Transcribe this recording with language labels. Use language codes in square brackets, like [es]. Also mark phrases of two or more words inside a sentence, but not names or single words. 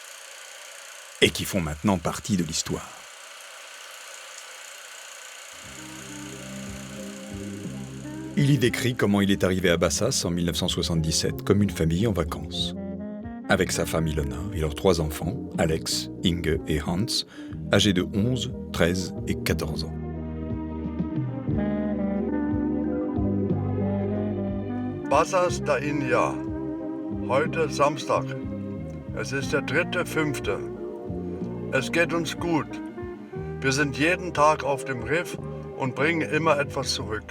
[fr] Et qui font maintenant partie de l'histoire. Il y décrit comment il est arrivé à Bassas en 1977 comme une famille en vacances. Avec sa femme Ilona et leurs 3 enfants, Alex, Inge et Hans, âgés de 11, 13 et 14 ans. Bassas da India. [de] Heute Samstag. Es ist der 3.5. Es geht uns gut. Wir sind jeden Tag auf dem Riff und bringen immer etwas zurück.